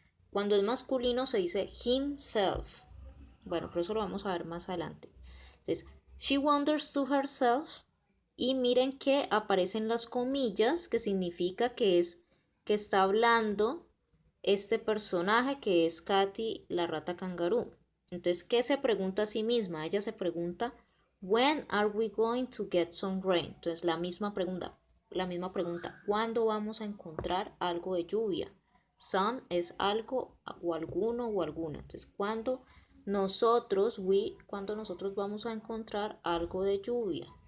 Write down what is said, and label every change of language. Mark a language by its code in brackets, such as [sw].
[es] Cuando es masculino se dice himself. Bueno, pero eso lo vamos a ver más adelante. Entonces, [en] she wonders to herself, [es] y miren que aparecen las comillas, que significa que está hablando este personaje que es Katy, la rata cangarú. Entonces, ¿qué se pregunta a sí misma? Ella se pregunta, [en] when are we going to get some rain? [es] Entonces, la misma pregunta, ¿cuándo vamos a encontrar algo de lluvia? Some es algo o alguno o alguna. Entonces, ¿cuándo nosotros vamos a encontrar algo de lluvia?